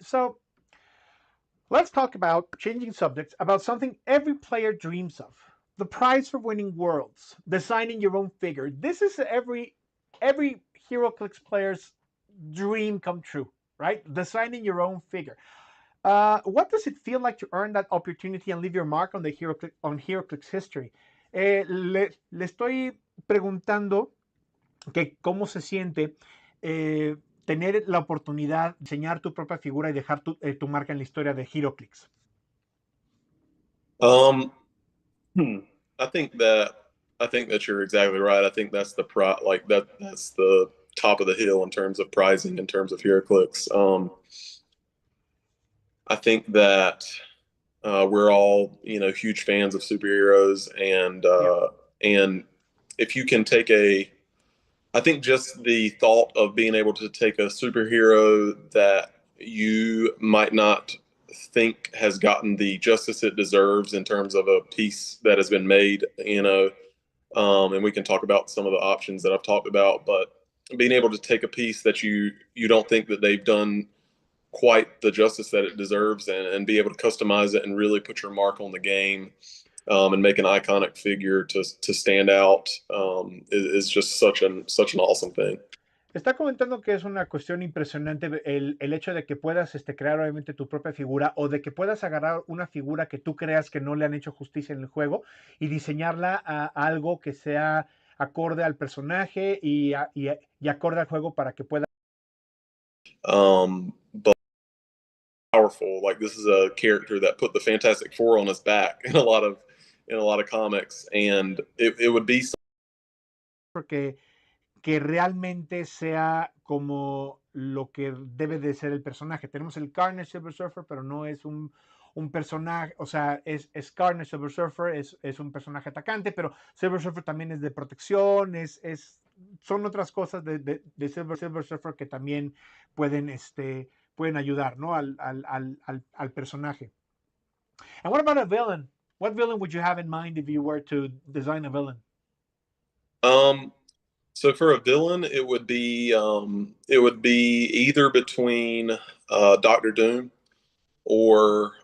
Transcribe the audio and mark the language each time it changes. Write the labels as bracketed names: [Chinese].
[English] So, let's talk about changing subjects, about something every player dreams of: the prize for winning Worlds, designing your own figure. This is every HeroClix player's dream come true, right? Designing your own figure. What does it feel like to earn that opportunity and leave your mark on the HeroClix history? [Spanish] Le estoy preguntando que cómo se siente tener la oportunidad de diseñar tu propia figura y dejar tu marca en la historia de HeroClix. [English] I think that I think that you're exactly right. I think that's that's the top of the hill in terms of pricing, in terms of HeroClix. I think that we're all, huge fans of superheroes, Yeah. and if you can take I think just the thought of being able to take a superhero that you might not think has gotten the justice it deserves in terms of a piece that has been made, and we can talk about some of the options that I've talked about, but being able to take a piece that you don't think that they've done quite the justice that it deserves, and be able to customize it and really put your mark on the game, and make an iconic figure to stand out, is just such an awesome thing. [Spanish] Está comentando que es una cuestión impresionante el hecho de que puedas crear obviamente tu propia figura o de que puedas agarrar una figura que tú creas que no le han hecho justicia en el juego y diseñarla a algo que sea acorde al personaje y acorde al juego para que pueda. [English] But powerful, like this is a character that put the Fantastic Four on his back in a lot of comics, and it would be [Spanish] Porque que realmente sea como lo que debe de ser el personaje. Tenemos el Carnage Silver Surfer, pero no es un personaje, o sea, es Carnage Silver Surfer, es un personaje atacante, pero Silver Surfer también es de protección, son otras cosas de Silver Surfer que también pueden, pueden ayudar, ¿no? Al personaje. [English] And what about a villain? What villain would you have in mind if you were to design a villain? um so for a villain, it would be either between Doctor Doom or